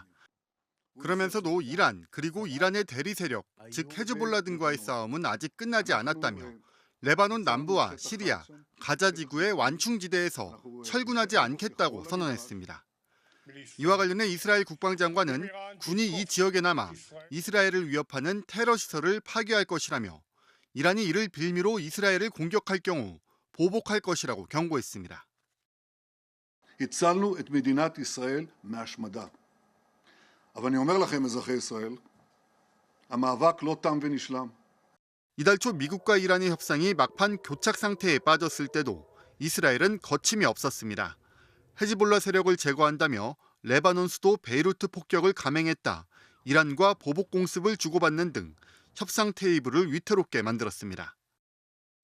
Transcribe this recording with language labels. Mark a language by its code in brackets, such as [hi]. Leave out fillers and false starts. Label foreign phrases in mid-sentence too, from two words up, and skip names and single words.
[ko] 그러면서도 이란 그리고 이란의 대리 세력, 즉 헤즈볼라 등과의 싸움은 아직 끝나지 않았다며 레바논 남부와 시리아, 가자 지구의 완충지대에서 철군하지 않겠다고 선언했습니다. 이와 관련해 이스라엘 국방장관은 군이 이 지역에 남아 이스라엘을 위협하는 테러 시설을 파괴할 것이라며 이란이 이를 빌미로 이스라엘을 공격할 경우 보복할 것이라고 경고했습니다. [he] הצלנו את מדינת ישראל מהשמדה. אבל אני אומר לכם, אזרחי ישראל, המאבק לא תם ונשלם. [ko] 이달 초 미국과 이란의 협상이 막판 교착 상태에 빠졌을 때도 이스라엘은 거침이 없었습니다. 헤즈볼라 세력을 제거한다며 레바논 수도 베이루트 폭격을 감행했다. 이란과 보복 공습을 주고받는 등 협상 테이블을 위태롭게 만들었습니다.